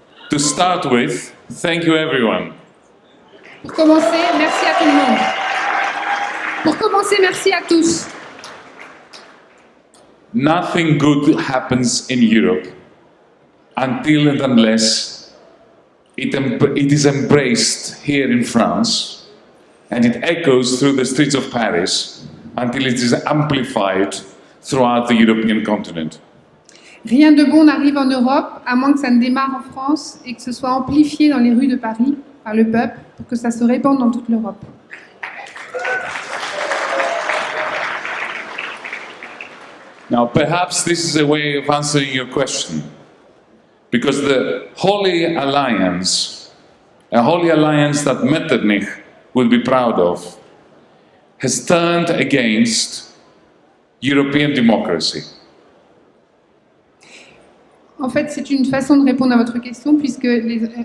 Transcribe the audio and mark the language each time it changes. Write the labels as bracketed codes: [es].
[en] To start with, thank you everyone. [fr] Pour commencer, merci à tout le monde. Pour commencer, merci à tous. [en] Nothing good happens in Europe until and unless it is embraced here in France and it echoes through the streets of Paris until it is amplified throughout the European continent. [fr] Rien de bon n'arrive en Europe, à moins que ça ne démarre en France et que ce soit amplifié dans les rues de Paris par le peuple pour que ça se répande dans toute l'Europe. [en] Now, perhaps this is a way of answering your question, because the Holy Alliance, a Holy Alliance that Metternich would be proud of, has turned against European democracy. [fr] En fait, c'est une façon de répondre à votre question, puisque les